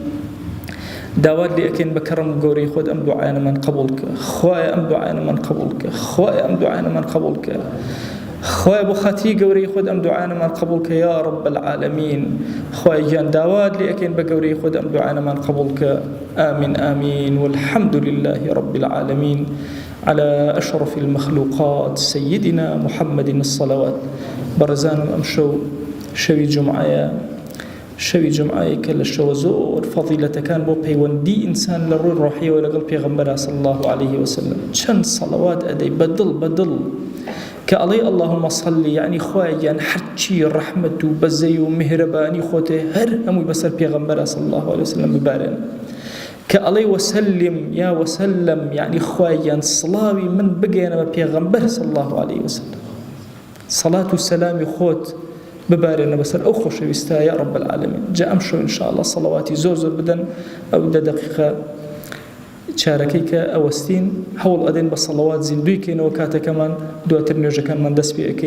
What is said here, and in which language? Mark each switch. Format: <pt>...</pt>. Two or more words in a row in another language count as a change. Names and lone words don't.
<ckb>داوات لێ ئەکەین بە کەڕەم و گەورەی خۆت ئەم دوعایانەمان قبول کە خوایە ئەم دوعایانەمان قبول کە خوایە ئەم دوعایانەمان قبول کە خوایە بۆ خاتری گەورەی خۆت ئەم دوعایانەمان قبول کە</ckb> <ar>یا رب العالمین</ar> <ckb>خوای گیان داوات لێ ئەکەین بە گەورەی خۆت ئەم دوعایانەمان قبول کە</ckb> <ar>آمین آمین والحمد لله رب العالمين على أشرف المخلوقات سيدنا محمد الصلوات برزان أمشو شوي</ar> <ckb>جمعة کە لە شەوە زۆر فەضیلەتەکان بۆ پەیوەندی ئینسان لە ڕووی ڕۆحیەوە لەگەڵ پێغەمبەر</ckb> <ar>صلی الله عليه وسلم</ar> <ckb>چەند سەڵەوات ئەدەی بەدڵ کە ئەڵێ</ckb> <ar>اللهم صل</ar> <ckb>یعنی خوای گیان هەرچی ڕەحمەت و بەزەی و میهرەبانی خۆتێ هەر هەمووی بەسەر پێغەمبەر</ckb> <ar>صلی الله عليه وسلم</ar> <ckb>ببارێن کە ئەڵێ</ckb> <ar>وسلم یا وسلم</ar> <ckb>یعنی خوای گیان سڵاوی من بگەێنە بە پێغەمبەر</ckb> <ar>صلی الله عليه وسلم</ar> <ckb>سەڵات و سەلامی خۆت ببارێنە بەسەر ئەو خۆشەویستە</ckb> <ar>یا رب العالمین</ar> <ckb>جا ئەمشەو ئینشاءالله سەڵەواتی زۆر بدەن ئەو 10 دقیقە چارەکەی کە ئەوەستین هەوڵ ئەدەین بە سەڵەوات زیندویکەینەوە کاتەکەمان دواتر نوێژەکانمان دەست پێ ئەەکەین.</ckb>